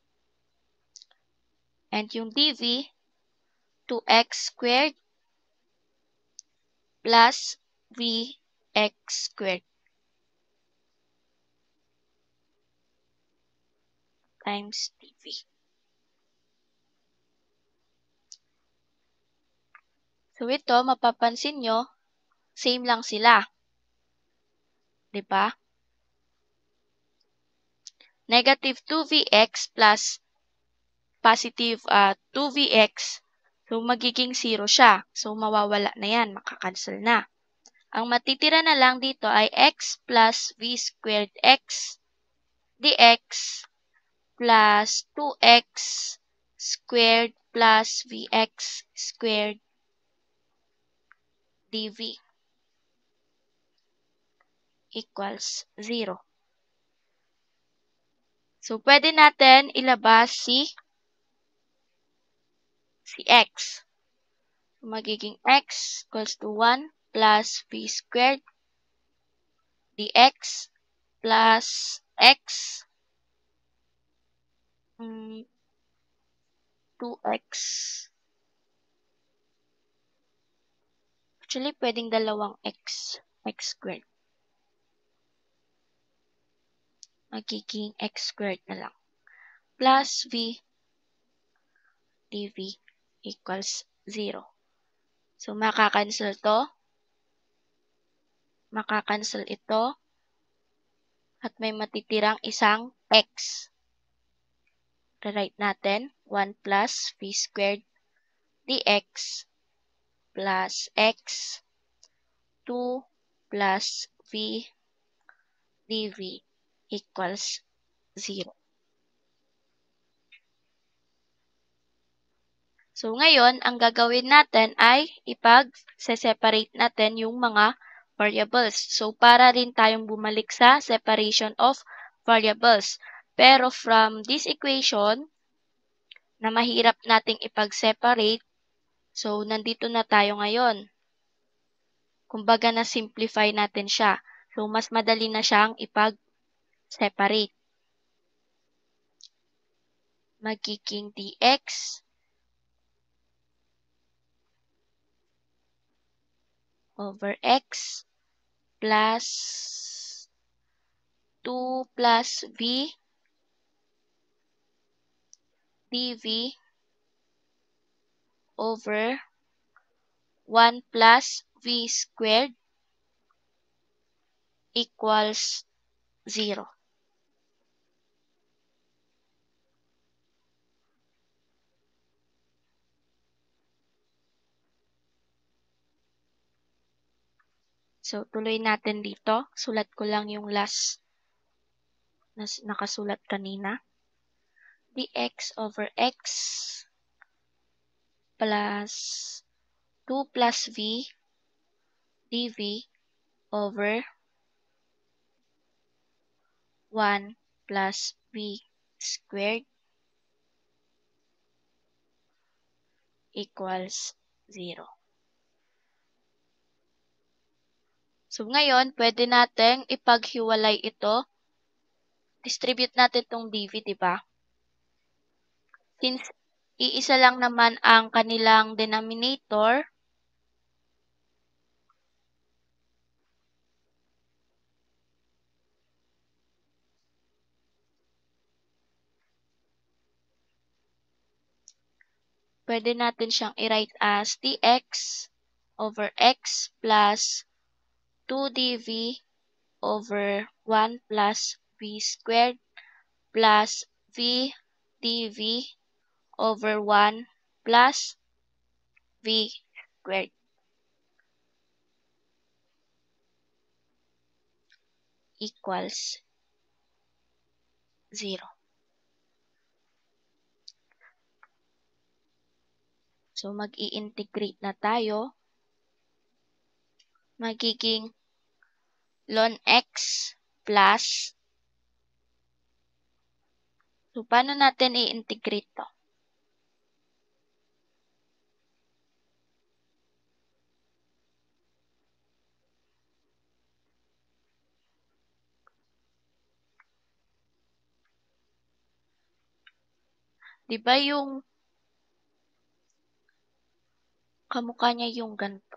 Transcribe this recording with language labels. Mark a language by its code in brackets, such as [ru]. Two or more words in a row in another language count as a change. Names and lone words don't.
[en] And yung dv, 2x squared plus vx squared times dv. [tl] So, ito, mapapansin nyo, same lang sila. Diba? [en] Negative 2vx plus positive 2vx. [tl] So, magiging 0 siya. So, mawawala na yan. Makakancel na. Ang matitira na lang dito ay [en] x plus v squared x dx plus 2x squared plus vx squared dv equals 0. [tl] So, pwede natin ilabas si x. [en] So, magiging x equals to 1 plus v squared dx plus x 2x. [tl] Actually, pwedeng dalawang [en] x squared. [tl] Magiging [en] x squared [tl] na lang. [en] Plus v dv equals 0. [tl] So, makakancel to. Makakancel ito. At may matitirang isang x. Rewrite natin. [en] 1 plus v squared dx plus x 2 plus v dv equals 0. [tl] So, ngayon, ang gagawin natin ay ipag-separate natin yung mga variables. So, para rin tayong bumalik sa [en] separation of variables. Pero from this equation, [tl] na mahirap nating ipag-separate. So, nandito na tayo ngayon. Kumbaga na-simplify natin siya. So, mas madali na siyang ipag-separate. [en] Magiging dx over x plus 2 plus v dv over 1 plus v squared equals 0. [tl] So, tuloy natin dito. Sulat ko lang yung last na nakasulat kanina. [en] Dx over x plus 2 plus v dv over 1 plus v squared equals 0. [tl] So, ngayon, pwede natin ipaghiwalay ito. Distribute natin itong dv, diba? Since iisa lang naman ang kanilang denominator, pwede natin siyang i-write [en] as dx over x plus 2 dv over 1 plus v squared plus v dv over 1 plus v squared equals 0. [tl] So, mag-i-integrate na tayo. Magiging [en] ln x plus, [tl] so, paano natin i-integrate to? Diba yung kamukha niya yung ganito?